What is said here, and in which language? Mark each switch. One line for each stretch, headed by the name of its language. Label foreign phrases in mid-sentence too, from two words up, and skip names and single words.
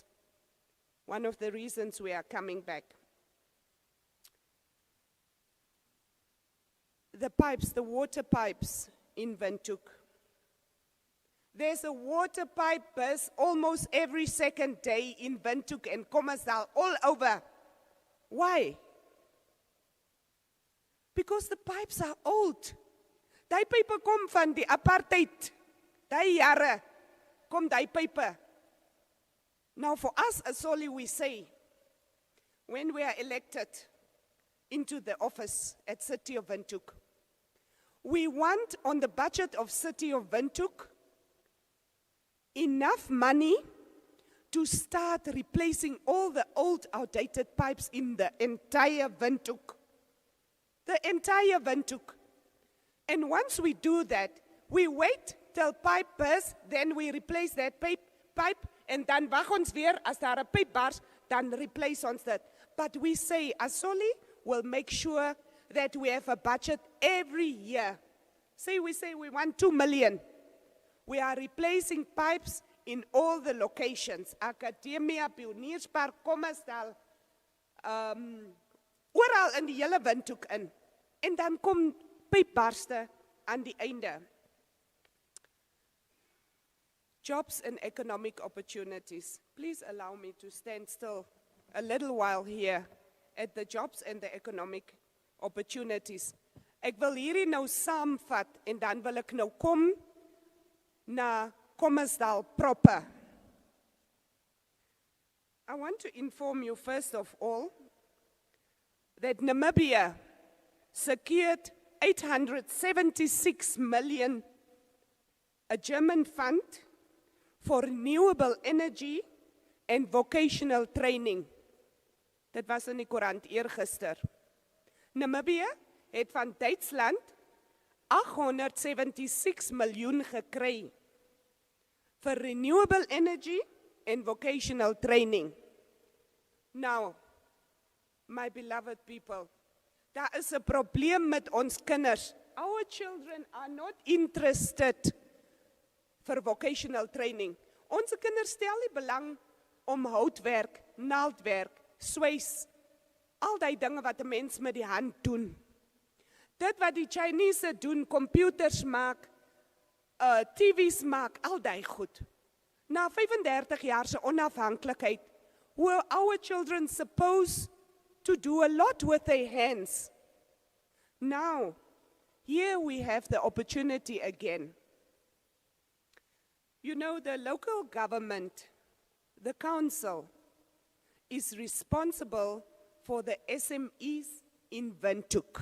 English: One of the reasons we are coming back. The pipes, the water pipes in Windhoek. There's a water pipe burst almost every second day in Windhoek and Khomasdal, all over. Why? Because the pipes are old.
Afrikaans: Die pipe kom van die apartheid. Die jare kom die pipe.
English: Now for us as Soli, we say, when we are elected into the office at City of Windhoek, we want on the budget of City of Windhoek enough money to start replacing all the old outdated pipes in the entire Windhoek. The entire Windhoek. And once we do that, we wait till pipe bursts, then we replace that pipe, and
Afrikaans: dan wag ons weer, as daar 'n pipe bars, dan replace ons dit.
English: But we say, Asoli will make sure that we have a budget every year. We say we want 2 million. We are replacing pipes in all the locations. Academia,
Afrikaans: Pionierspark, Khomasdal, oral in die hele Windhoek in. En dan kom pypbarste aan die einde.
English: Jobs and economic opportunities. Please allow me to stand still a little while here at the jobs and the economic opportunities.
Afrikaans: Ek wil hierdie nou saamvat en dan wil ek nou kom na Khomasdal proper.
English: I want to inform you first of all that Namibia secured 876 million, a German fund for renewable energy and vocational training.
Afrikaans: Dit was in die koerant eergister. Namibia het van Duitsland 876 miljoen gekry vir
English: renewable energy and vocational training. Now, my beloved people,
Afrikaans: daar is 'n probleem met ons kinders.
English: Our children are not interested for vocational training.
Afrikaans: Ons kinders stel nie belang om houtwerk, naaldwerk, swys, al die dinge wat 'n mens met die hand doen. Dit wat die Chinese doen, computers maak, TV's maak, al die goed. Na 35 jaar se onafhanklikheid,
English: were our children supposed to do a lot with their hands? Now, here we have the opportunity again. You know, the local government, the council, is responsible for the SMEs in Windhoek.